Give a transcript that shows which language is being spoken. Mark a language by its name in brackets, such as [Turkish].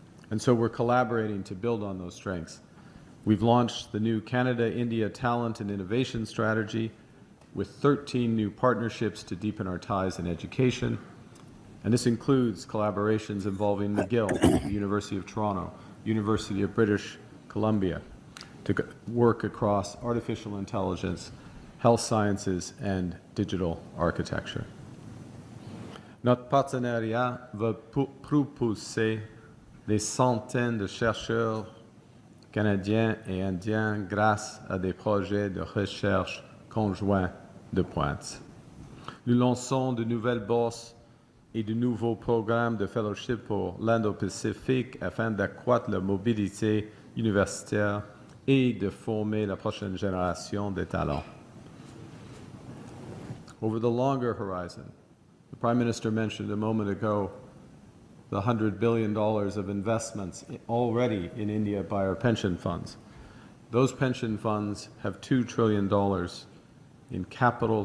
[English] And so we're collaborating to build on those strengths. We've launched the new Canada-India Talent and Innovation Strategy with 13 new partnerships to deepen our ties in education. And this includes collaborations involving McGill, the University of Toronto, University of British Columbia, to work across artificial intelligence, health sciences, and digital architecture. [French] Notre partenariat va propulser des centaines de chercheurs canadiens et indiens grâce à des projets de recherche conjoints de pointe. Nous lançons de nouvelles bourses et de nouveaux programmes de fellowship pour l'Indo-Pacific afin d'accroître la mobilité universitaire et de former la prochaine génération de talents. [English] Over the longer horizon, the Prime Minister mentioned a moment ago the $100 billion of investments already in India by our pension funds. Those pension funds have $2 trillion in capital.